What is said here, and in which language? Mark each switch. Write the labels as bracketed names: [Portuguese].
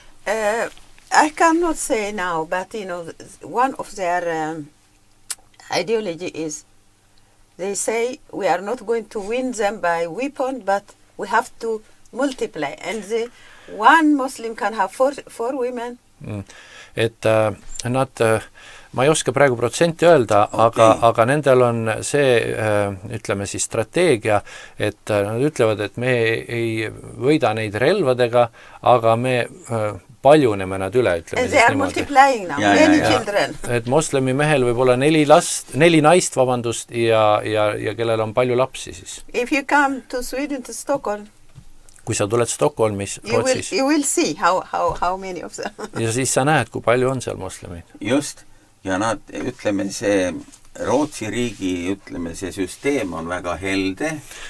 [English] I cannot say now, but you know, one of their ideology is they say we are not going to win them by weapon, but we have to multiply. And one Muslim can have four women. [Estonian] Et nad, ma ei oska praegu protsenti öelda, aga nendel on see, ütleme siis strateegia, et nad ütlevad, et me ei võida neid relvadega, aga me paljuneme nad üle, ütleme [English] and they are multiplying now, many children. [Estonian] Et moslemi mehel võib olla 4 naist, vabandust, ja kellel on palju lapsi siis. [English] If you come to Sweden, to Stockholm, [Estonian] kui sa tuled Stockholmis, Rootsis, [English] you will see how many of them. [Estonian] ja siis sa näed, kui palju on seal moslemeid. Just, ja nad, ütleme, see Rootsi riigi, ütleme, see süsteem on väga helde.